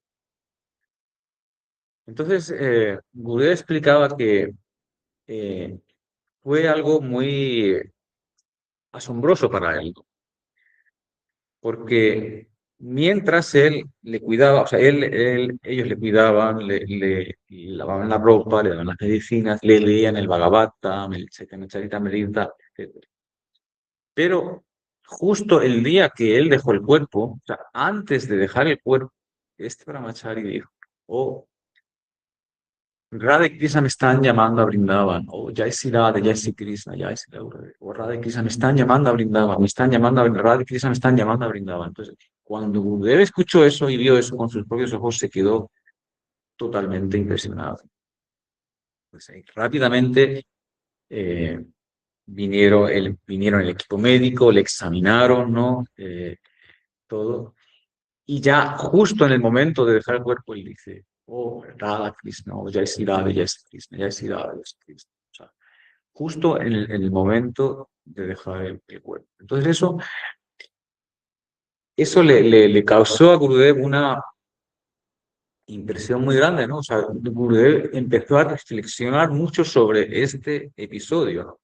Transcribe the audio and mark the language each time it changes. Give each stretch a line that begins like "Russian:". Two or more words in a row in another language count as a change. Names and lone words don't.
Spanish: Entonces, Gurudev explicaba que eh, fue algo muy asombroso para él, porque mientras él le cuidaba, o sea, ellos le cuidaban, le lavaban la ropa, le daban las medicinas, le leían el Bhagavatam, el Chaitanya Charitamrita, etc. Pero justo el día que él dejó el cuerpo, o sea, antes de dejar el cuerpo, este brahmachari dijo, oh, Radha y Krishna me están llamando a Brindavan, o
Hindi: जय श्री राधा, जय श्री कृष्ण, जय श्री राधा,
Spanish: o Radha y Krishna me están llamando a Brindavan, me están llamando a Brindavan, Radha y Krishna me están llamando a Brindavan. Entonces, cuando Gurudev escuchó eso y vio eso con sus propios ojos, se quedó totalmente impresionado. Pues, rápidamente eh, vinieron el equipo médico, le examinaron, ¿no? Todo. Y ya justo en el momento de dejar el cuerpo, él dice,
Hindi: ओह, राधा कृष्ण, ओह, जय श्री राधा, जय श्री कृष्ण, जय श्री राधा, जय श्री कृष्ण.
Spanish: O sea, justo en el momento de dejar el cuerpo. Entonces eso le causó a Gurudev una impresión muy grande, ¿no? O sea, Gurudev empezó a reflexionar mucho sobre este episodio, ¿no?